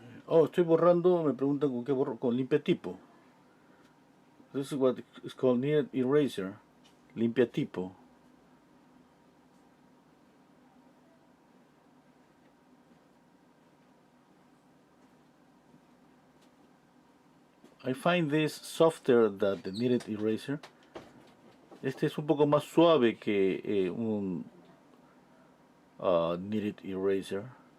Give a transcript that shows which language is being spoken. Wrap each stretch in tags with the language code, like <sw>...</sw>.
<es>Oh, estoy borrando, me preguntan con qué borro, con limpia tipo.</es> <en>This is what is called kneaded eraser, limpia tipo. I find this softer than the kneaded eraser.</en> <es>Este es un poco más suave que un kneaded eraser.</es>